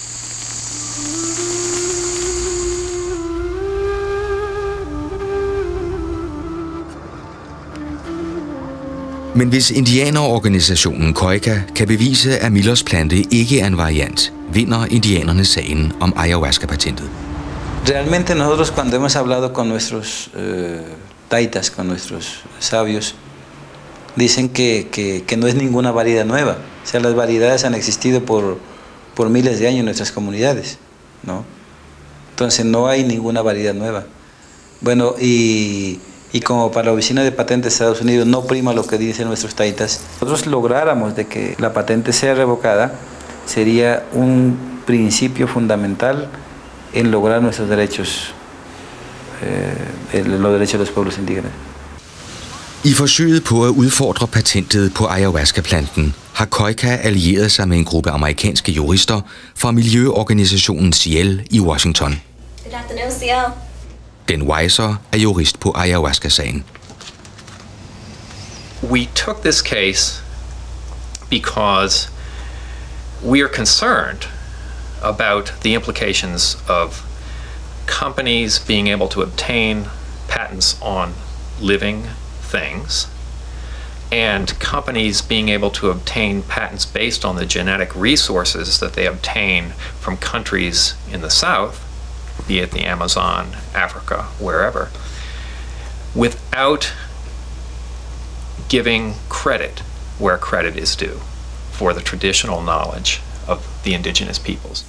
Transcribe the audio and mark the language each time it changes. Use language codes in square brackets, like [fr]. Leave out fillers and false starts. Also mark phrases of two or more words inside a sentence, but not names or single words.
[da] Men hvis indianerorganisationen Koika kan bevise, at Millers plante ikke er en variant, vinder indianerne sagen om ayahuasca-patentet. [es] Realmente nosotros cuando hemos hablado con nuestros taitas, con nuestros sabios, dicen que no es ninguna variedad nueva. O sea, las variedades han existido por miles de años en nuestras comunidades, ¿no? Entonces no hay ninguna variedad nueva. Bueno, y como para la Oficina de Patentes de Estados Unidos no prima lo que dicen nuestros taitas, nosotros lográramos de que la patente sea revocada, sería un principio fundamental en lograr nuestros derechos, los derechos de los pueblos indígenas. [da] I forsøget på at udfordre patentet på ayahuasca-planten har Koika allieret sig med en gruppe amerikanske jurister fra miljøorganisationen Ciel i Washington. [en] Good afternoon, Ciel. [da] Den Weiser er jurist på ayahuasca-sagen. [en] We took this case because we are concerned about the implications of companies being able to obtain patents on living things and companies being able to obtain patents based on the genetic resources that they obtain from countries in the South, be it the Amazon, Africa, wherever, without giving credit where credit is due for the traditional knowledge of the indigenous peoples.